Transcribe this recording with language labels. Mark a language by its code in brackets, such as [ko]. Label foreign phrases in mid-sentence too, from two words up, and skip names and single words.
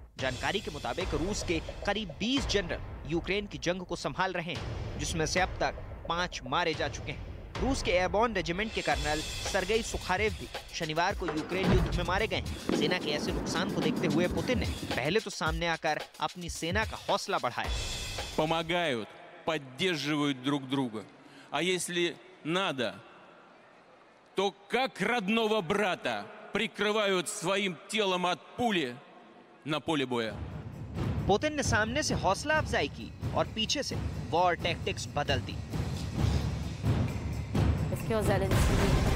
[hi] जानकारी के मुताबिक रूस के करीब 20 जनरल यूक्रेन की जंग को संभाल रहे हैं, जिसमें से अब तक 5 मारे जा चुके हैं। रूस के एयरबॉर्न रेजिमेंट के कर्नल सर्गेई सुखारेव भी शनिवार को यूक्रेन युद्ध में मारे गए। सेना के ऐसे नुकसान को देखते हुए पुतिन ने पहले तो सामने आकर अपनी सेना का हौसला बढ़ाया। [ru] Помогают, поддерживают друг друга. А если надо, то как родного брата прикрывают своим телом от пули на поле боя. [hi] पुतिन ने सामने से हौसला अफजाई की और पीछे से [en] war tactics [hi] बदल दी।